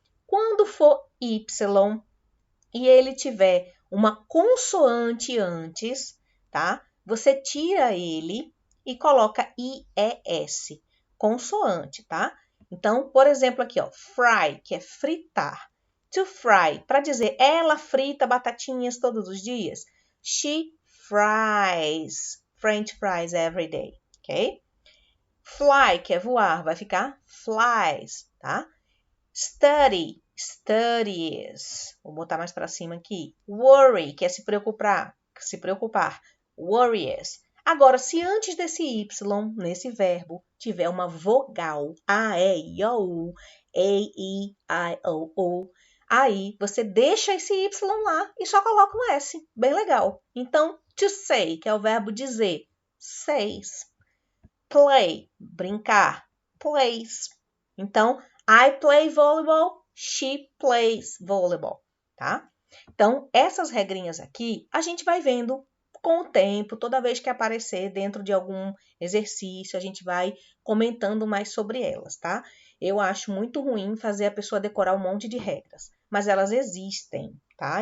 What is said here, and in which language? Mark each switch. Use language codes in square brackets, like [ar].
[pt] Quando for Y e ele tiver uma consoante antes, tá? Você tira ele e coloca IES, consoante, tá? Então, por exemplo, aqui, ó, fry, que é fritar. To fry, para dizer ela frita batatinhas todos os dias. [en] She fries French fries every day, ok? [pt] Fly, que é voar, vai ficar flies, tá? Study, studies. Vou botar mais para cima aqui. Worry, que é se preocupar, worries. Agora, se antes desse Y, nesse verbo, tiver uma vogal, A, E, I, O, U, E, I, O, U, aí você deixa esse Y lá e só coloca um S. Bem legal. Então, to say, que é o verbo dizer, says. Play, brincar, plays. [en] Então, I play volleyball, she plays volleyball, tá? [pt] Então, essas regrinhas aqui, a gente vai vendo com o tempo, toda vez que aparecer dentro de algum exercício, a gente vai comentando mais sobre elas, tá? Eu acho muito ruim fazer a pessoa decorar um monte de regras, mas elas existem, tá?